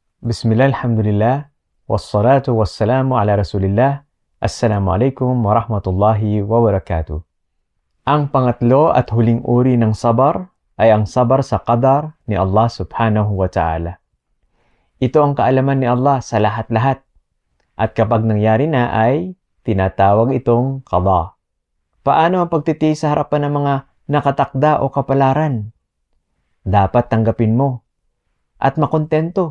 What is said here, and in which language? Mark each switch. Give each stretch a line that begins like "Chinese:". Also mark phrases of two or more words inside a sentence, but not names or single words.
Arabic: بسم الله، الحمد لله، والصلاة والسلام على رسول الله. السلام عليكم ورحمة الله وبركاته.
Filipino: Ang pangatlo at huling uri ng sabar ay ang sabar sa qadar ni Allah
Arabic: سبحانه وتعالى.
Filipino: Ito ang kaalaman ni Allah sa lahat-lahat. At kapag nangyari na ay tinatawag itong qada. Paano ang pagtitiis sa harapan ng mga nakatakda o kapalaran? Dapat tanggapin mo at makontento.